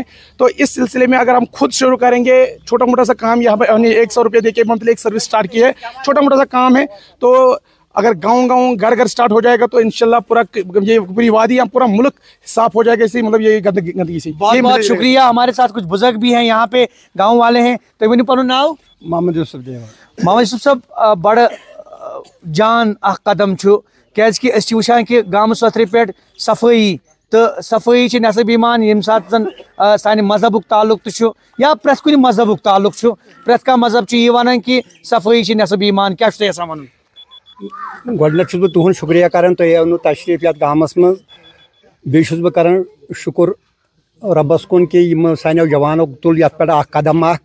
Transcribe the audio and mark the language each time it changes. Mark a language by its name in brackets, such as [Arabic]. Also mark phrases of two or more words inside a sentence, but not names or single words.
[Hindi] तो इस सिलसिले में अगर हम खुद शुरू करेंगे, छोटा मोटा सा काम, यहाँ पर हमने 100 रुपये देके मंथली एक [English] service start [Hindi] की है, छोटा मोटा सा काम है, तो अगर गांव घर घर स्टार्ट हो जाएगा तो इंशाल्लाह पूरा ये पूरी वादी या पूरा मुल्क साफ हो जाएगा इसी मतलब ये गंदगी से। बहुत बहुत शुक्रिया। हमारे साथ कुछ बुजुर्ग भी हैं यहाँ पे, गांव वाले हैं। [Kashmiri] तो वन पन नाव मोहम्मद यूसुफ मोहम्मद यूसुफ साहब, बड़ जान कदम कि वुचान कि गाम सथर पे सफाई तो सफाई नसब ईमान ये सात जन सानि मजहबुक ताल्लुक तो या प्रत कुछ मजहबुक ताल्लुक प्रत कह मजहब ये वन कि सफाई नसब ईमान, क्या वन? गोडनेथ बह तुहद शुक्रिया करान, तुम आव तशरीफ ये गामस मज, बेस बह करान शुक्र रबस कुन कि सानो जवानों तुल ये पे कदम